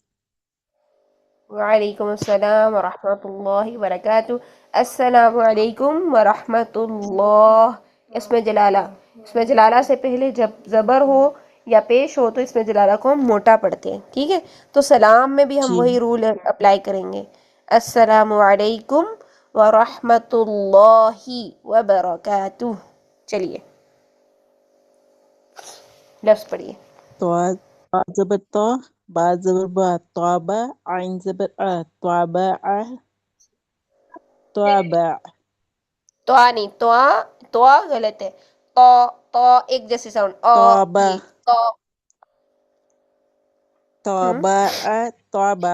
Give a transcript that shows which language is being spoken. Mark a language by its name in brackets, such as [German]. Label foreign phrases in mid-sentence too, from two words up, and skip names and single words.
[Arabic] وعلیکم السلام ورحمۃ اللہ وبرکاتہ السلام علیکم ورحمۃ اللہ [Urdu] اس میں جلالہ سے پہلے جب زبر ہو یا پیش ہو تو اس میں جلالہ کو ہم موٹا پڑھتے ہیں ٹھیک ہے تو سلام میں بھی ہم جی وہی [English] rule apply [Urdu] کریں گے [Arabic] السلام علیکم ورحمۃ اللہ وبرکاتہ [Urdu] چلیے لفظ پڑھیے تو با زبر تو با زبر با توبہ عین زبر توبہ توبہ تو نہیں تو غلط ہے تو ایک جیسے ساؤنڈ توبہ یہ تو توبہ توبہ